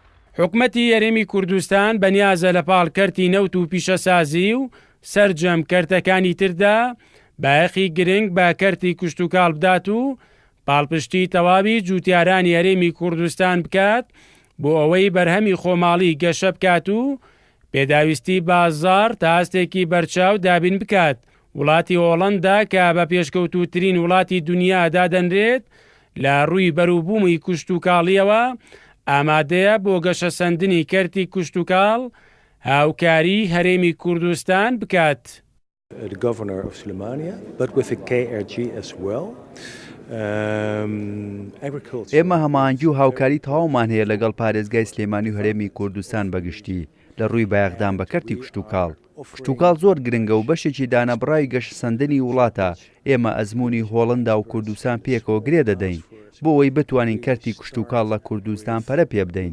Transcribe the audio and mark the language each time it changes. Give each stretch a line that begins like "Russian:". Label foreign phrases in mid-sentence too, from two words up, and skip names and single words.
Central Kurdish: حکومەتی یەرێمی کوردستان بەنیازە لە پاڵکەرتی نەوت و پیشەسازی و سەرجەم کەرتەکانی تردا بایەخی گرنگ بە کەرتی کوشتتوکاڵ بدات و پاڵپشتی تەواوی جوتیارانی یەرێمی کوردستان بکات بۆ ئەوەی بەرهەمی خۆماڵی گەشە بکات و پێداویستی بازار تا هەستێکی بەرچاو دابین بکات. وڵاتی هۆڵەندا کە بە پێشکەوتووترین وڵاتی دنیا دادەنرێت لە ڕووی بەرووبوومی کوشتتوکاڵیەوە ئامادەیە بۆ گەشەسەندنی کەرتی کوشتتوکاڵ هاوکاری هەرێمی کوردستان بکات.
English: The governor of Sulemania, but with the KRG as well.
Central Kurdish: ئێمە هەماهەنگی و هاوکاری تەواومان هەیە لەگەڵ پارێزگای سلێمانی و هەرێمی کوردستان بەگشتی لە ڕووی بایەخدان بە کەرتی کوشتتوکاڵ. کوشتتوکاڵ زۆر گرنگە و بەشێکی دانەبڕای گەشەسەندنی وڵاتە. ئێمە ئەزموونی هۆڵندا و کوردستان پێکەوە گرێ دەدەین بۆ ئەوەی بتوانین کەرتی کوشتتوکاڵ لە کوردستان پەرە پێ بدەین.